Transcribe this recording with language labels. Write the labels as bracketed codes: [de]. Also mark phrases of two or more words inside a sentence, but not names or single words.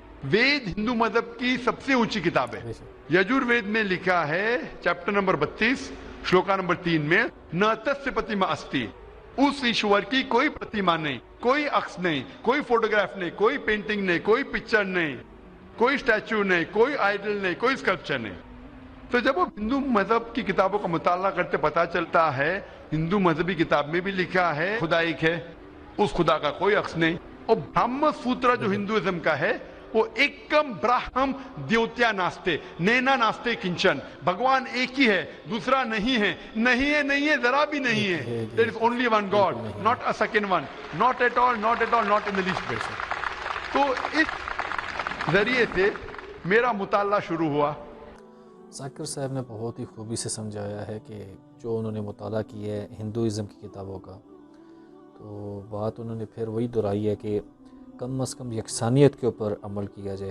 [ur] وید ہندو مذہب کی سب سے اونچی کتاب ہے. یجوروید میں لکھا ہے [en] chapter number [ur] 32 شلوکا نمبر 3 میں [sa] न तस्य प्रतिमा अस्ति, [ur] اس ایشور کی کوئی پرتیما نہیں، کوئی عکس نہیں، کوئی فوٹوگراف نہیں، کوئی پینٹنگ نہیں، کوئی پکچر نہیں، کوئی اسٹیچو نہیں، کوئی آئیڈل نہیں، کوئی اسکلپچر نہیں. تو جب وہ ہندو مذہب کی کتابوں کا مطالعہ کرتے پتہ چلتا ہے ہندو مذہبی کتاب میں بھی لکھا ہے خدا ایک ہے، اس خدا کا کوئی عکس نہیں. اور برہم سوتر جو ہندوازم کا ہے وہ [sa] एकं ब्रह्म द्वितीया नास्ते नेना नास्ते किंचन, [ur] بھگوان ایک ہی ہے، دوسرا نہیں ہے، نہیں ہے ذرا بھی نہیں ہے. [en] there is only one God, not a second one, not at all, not in the least bit. [ur] تو اس ذریعے سے میرا مطالعہ شروع ہوا. ذاکر صاحب نے بہت ہی خوبی سے سمجھایا ہے کہ جو انہوں نے مطالعہ کیا ہے ہندوازم کی کتابوں کا، تو بات انہوں نے پھر وہی دہرائی ہے کہ کم از کم یکسانیت کے اوپر عمل کیا جائے.